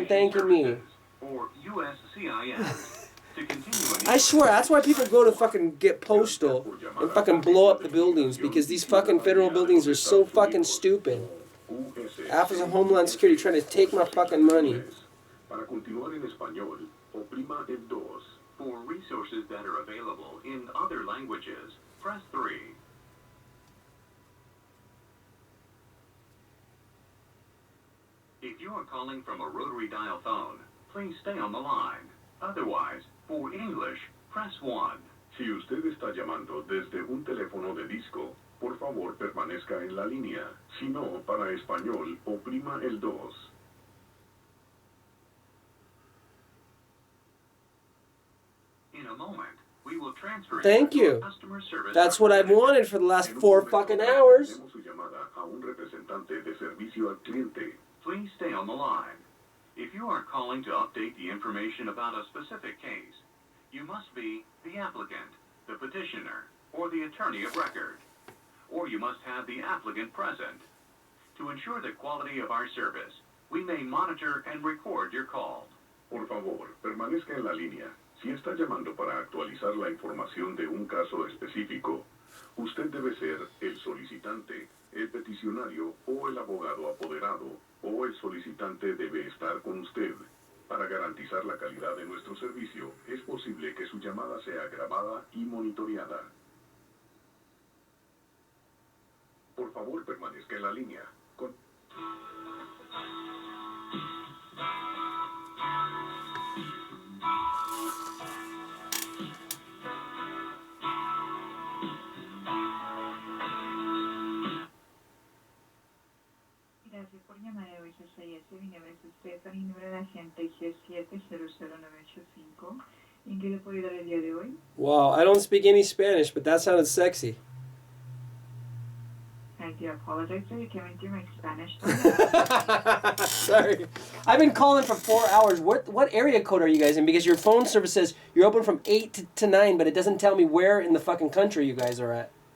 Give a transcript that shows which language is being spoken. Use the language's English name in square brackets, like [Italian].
[English] Immigration thanking me. Services, or USCIS. To continue I swear, that's why people go to fucking get postal and fucking blow up the buildings, because these fucking federal buildings are so fucking stupid. Office of Homeland Security trying to take my fucking money. [Spanish] Para continuar en español, oprima el 2. [English] For resources that are available in other languages, press 3. If you are calling from a rotary dial phone, please stay on the line. Otherwise, for English, press 1. [Spanish] Si usted está llamando desde un teléfono de disco, por favor permanezca en la línea. Si no, para español, oprima el 2. [English] In a moment, we will transfer Thank you to you. a customer service That's what I've wanted for the last 4 fucking hours. [Spanish] Tenemos su llamada a un representante de servicio al cliente. [English] Please stay on the line. If you are calling to update the information about a specific case, you must be the applicant, the petitioner, or the attorney of record. Or you must have the applicant present. To ensure the quality of our service, we may monitor and record your call. [Spanish] Por favor, permanezca en la línea. Si está llamando para actualizar la información de un caso específico, usted debe ser el solicitante, el peticionario o el abogado apoderado, o el solicitante debe estar con usted. Para garantizar la calidad de nuestro servicio, es posible que su llamada sea grabada y monitoreada. Por favor, permanezca en la línea. Gracias por llamar a USCIS. Mi nombre es Stephanie, número de agente G700985. ¿En qué le puedo ayudar el día de hoy? [English] Wow, I don't speak any Spanish, but that sounded sexy. I do apologize, sir. You came in through my Spanish. Sorry. I've been calling for 4 hours. What area code are you guys in? Because your phone service says you're open from 8 to 9, but it doesn't tell me where in the fucking country you guys are at.